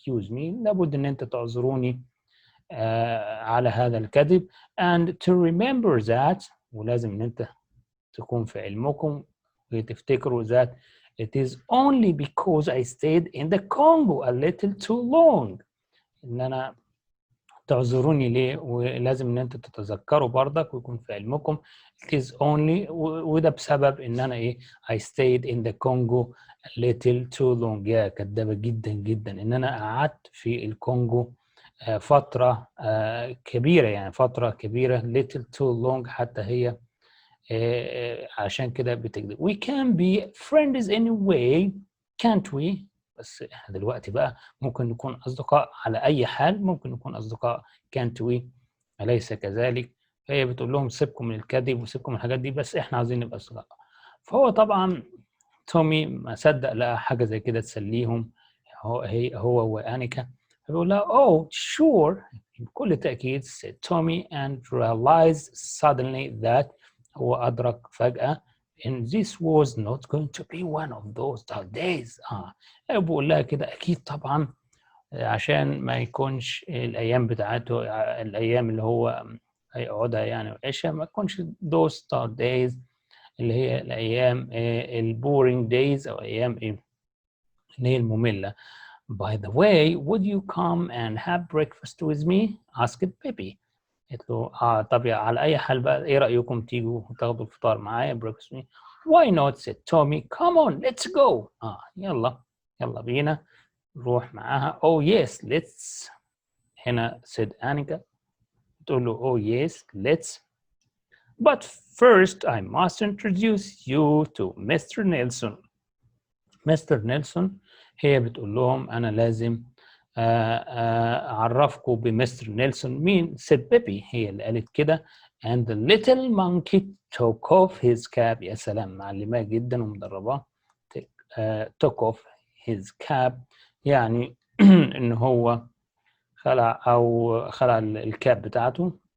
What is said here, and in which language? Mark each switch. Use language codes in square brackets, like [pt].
[en] me [ar] لابد إن أنت تعذروني على هذا الكذب [en] and to remember that [ar] ولازم إن أنت تكون في علمكم وتفتكروا [en] that it is only because I stayed in the Congo a little too long [ar] إن أنا تعذروني ليه ولازم ان انت تتذكروا برضك ويكون في علمكم [en] it is only [ar] وده بسبب ان انا [en] I stayed in the Congo a little too long. [ar] يا كدابة جدا جدا ان انا قعدت في الكونغو فترة كبيرة يعني فترة كبيرة [en] little too long [ar] حتى هي عشان كده بتكذب. [en] we can be friends anyway can't we [ar] بس احنا دلوقتي بقى ممكن نكون أصدقاء على أي حال ممكن نكون أصدقاء [en] can't we [ar] أليس كذلك. فهي بتقول لهم سيبكم من الكذب وسيبكم من الحاجات دي بس احنا عايزين نبقى أصدقاء. فهو طبعا تومي ما صدق لقى حاجة زي كده تسليهم هو وأنيكا فبيقول لها [en] oh sure [ar] بكل تأكيد [en] said Tommy and realized suddenly that [ar] هو أدرك فجأة [en] and this was not going to be one of those dark days. [ar] بقول لها كده أكيد طبعا عشان ما يكونش الأيام بتاعته الأيام اللي هو هيقعدها يعني ويعيشها ما تكونش [en] those dark days [ar] اللي هي الأيام البورينج [en] days [ar] أو أيام اللي هي المملة. [en] By the way, would you come and have breakfast with me? asked Pippi. [ar] قلت له طب على أي حال بقى إيه رأيكم تيجوا وتاخدوا الفطار معايا [en] breakfast with me? Why not? said Tommy. Come on, let's go. [ar] يلا بينا نروح معاها. [en] Oh yes, let's. [ar] هنا [en] said Annika. [ar] تقول له [en] oh yes, let's. But first I must introduce you to Mr. Nelson. Mr. [ar] Nelson هي بتقول لهم أنا لازم أعرفكم بمستر نيلسون. مين؟ [en] said Pippi [ar] هي اللي قالت كده. [en] and the little monkey took off his cap. [ar] يا سلام معلماه جدا ومدرباه. [en] took off his cap [ar] يعني إن هو خلع الكاب بتاعته.